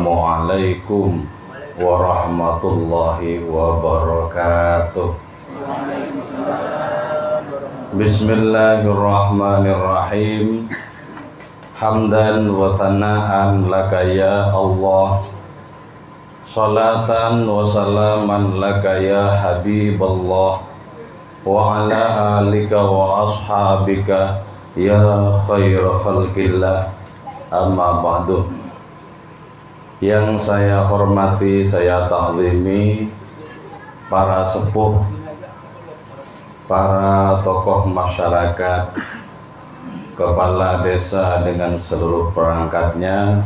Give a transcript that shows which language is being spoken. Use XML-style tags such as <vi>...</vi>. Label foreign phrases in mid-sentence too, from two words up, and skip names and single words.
<ar>السلام عليكم ورحمة الله وبركاته. Bismillahirrahmanirrahim. حمدا وثناء لك يا الله، صلاة وسلاما لك يا حبيب الله، وعلى آلك وأصحابك يا خير خلق الله. أما بعد.</ar> <id>Yang saya hormati, saya ta'zimi para sepuh, para tokoh masyarakat, kepala desa dengan seluruh perangkatnya.</id>